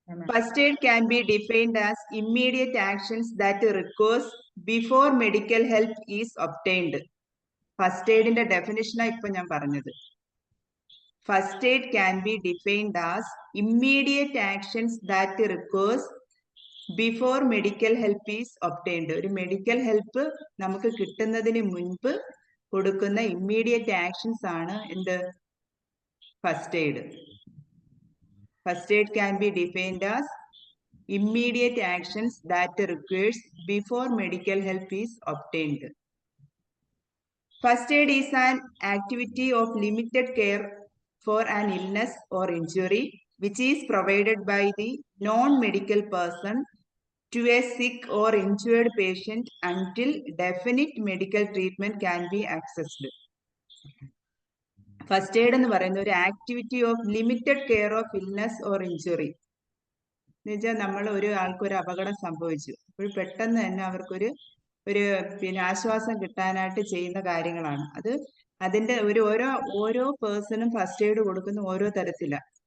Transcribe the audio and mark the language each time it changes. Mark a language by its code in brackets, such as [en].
[en] First aid can be defined as immediate actions that occurs before medical help is obtained. [ml] First aid ന്റെ definition ഇപ്പൊ ഞാൻ പറഞ്ഞത്. [en] First aid can be defined as immediate actions that occurs before medical help is obtained. [ml] ഒരു medical help നമുക്ക് കിട്ടുന്നതിന് മുൻപ് കൊടുക്കുന്ന immediate actions ആണ് എന്ത്? First aid. [en] First aid can be defined as immediate actions that occurs before medical help is obtained. First aid is an activity of limited care for an illness or injury which is provided by the non-medical person to a sick or injured patient until definite medical treatment can be accessed. [ml] First aid എന്ന് പറയുന്ന ഒരു [en] activity of limited care of illness or injury [ml] എന്ന് വെച്ചാൽ നമ്മൾ ആൾക്ക് ഒരു അപകടം സംഭവിച്ചു, അപ്പോൾ പെട്ടെന്ന് തന്നെ അവർക്കൊരു ആശ്വാസം കിട്ടാനായിട്ട് ചെയ്യുന്ന കാര്യങ്ങളാണ് അത്. അതിന്റെ ഓരോ പേഴ്സണും ഫസ്റ്റ് എയ്ഡ് കൊടുക്കുന്ന ഓരോ തരത്തിലാണ്.